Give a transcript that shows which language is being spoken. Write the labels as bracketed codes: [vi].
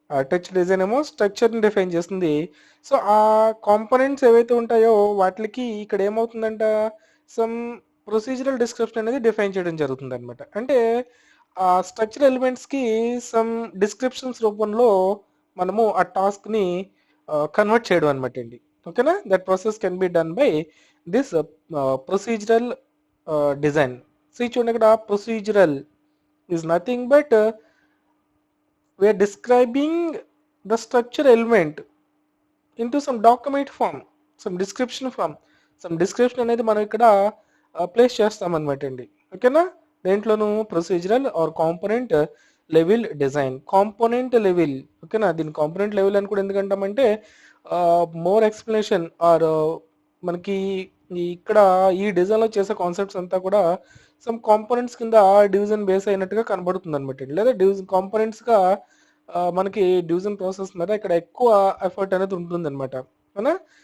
[te] Touch design ఏమో స్ట్రక్చర్ని define చేస్తుంది. So ఆ కాంపోనెంట్స్ ఏవైతే ఉంటాయో వాటికి ఇక్కడ ఏమవుతుందంట, సమ్ ప్రొసీజరల్ డిస్క్రిప్షన్ అనేది డిఫైన్ చేయడం జరుగుతుంది అనమాట. అంటే ఆ స్ట్రక్చర్ ఎలిమెంట్స్కి సమ్ డిస్క్రిప్షన్స్ రూపంలో మనము ఆ టాస్క్ని కన్వర్ట్ చేయడం అనమాట అండి. [en] ఓకేనా, that process can be done by this procedural design. [te] So చూడండి, ఇక్కడ [en] Procedural is nothing but we are describing the structure element into some document form, some description form. some description [te] అనేది మనం ఇక్కడ ప్లేస్ చేస్తాం అనమాట అండి. ఓకేనా, దేంట్లోనూ procedural are component level design, component level. ఓకేనా, దీని కాంపోనెంట్ లెవెల్ అని కూడా ఎందుకంటామంటే మోర్ ఎక్స్ప్లెనేషన్ ఆర్ మనకి ఇక్కడ ఈ డిజైన్లో చేసే కాన్సెప్ట్స్ అంతా కూడా సమ్ కాంపోనెంట్స్ కింద డివిజన్ బేస్ అయినట్టుగా కనబడుతుంది అనమాట, లేదా డివిజన్ కాంపోనెంట్స్గా మనకి డివిజన్ ప్రాసెస్ మీద ఇక్కడ ఎక్కువ ఎఫర్ట్ అనేది ఉంటుంది అనమాట, అవునా?